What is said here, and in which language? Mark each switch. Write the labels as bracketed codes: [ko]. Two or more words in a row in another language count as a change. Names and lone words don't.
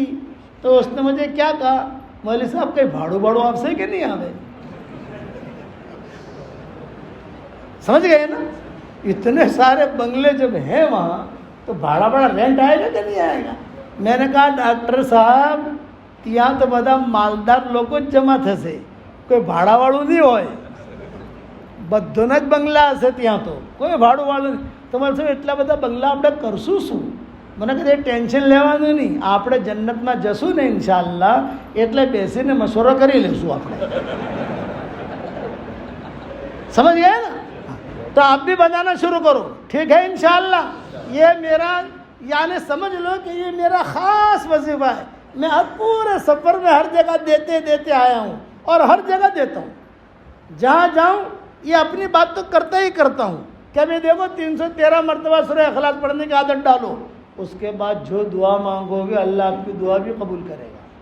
[ur] تو اس نے مجھے کیا کہا، مولوی صاحب کہیں بھاڑو آپ سے کہ نہیں آوے؟ سمجھ گئے نا؟ اتنے سارے بنگلے جب ہیں وہاں تو بڑا رینٹ آئے گا کہ نہیں آئے گا؟ میں نے کہا ڈاکٹر صاحب [gu] ત્યાં તો બધા માલદાર લોકો જ જમા થશે, કોઈ ભાડાવાળું નહીં હોય. બધાના જ બંગલા હશે ત્યાં, તો કોઈ ભાડુંવાળું નહીં. તમારે શું એટલા બધા બંગલા આપણે કરશું શું? મને કદાચ ટેન્શન લેવાનું નહીં. આપણે જન્નતમાં જશું ને ઇન્શાઅલ્લાહ, એટલે બેસીને મશવરો કરી લઈશું આપણે. [ur] سمجھ گئے نا? تو آپ بھی بنانا شروع کرو، ٹھیک ہے ان شاء اللہ. یہ میرا یعنی سمجھ لو کہ یہ میرا خاص وظیفہ ہے. میں ہر پورے سفر میں ہر جگہ دیتے آیا ہوں اور ہر جگہ دیتا ہوں. جہاں جاؤں یہ اپنی بات تو کرتا ہی کرتا ہوں. کبھی دیکھو 313 مرتبہ سورہ اخلاص پڑھنے کی عادت ڈالو, اس کے بعد جو دعا مانگو گے اللہ آپ کی دعا بھی قبول کرے گا.